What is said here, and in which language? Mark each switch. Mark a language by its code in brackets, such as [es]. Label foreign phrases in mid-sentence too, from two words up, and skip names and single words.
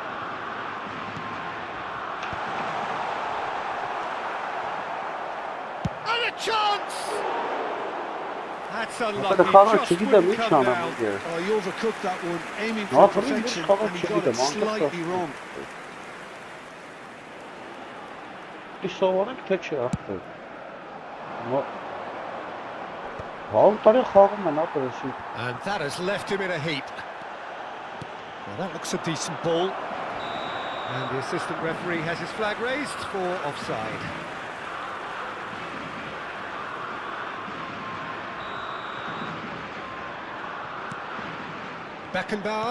[en] And a chance! That's unlucky, just wouldn't come down. Oh, he overcooked that one, aiming for perfection, and he got it slightly wrong. [hy] Պիտի սովորենք, թե չի ախպեր։ Հաղ տարի խաղում են, ապրեսի։ [en] And that has left him in a heap. Well, that looks a decent ball. And the assistant referee has his flag raised for offside. Beckenbauer.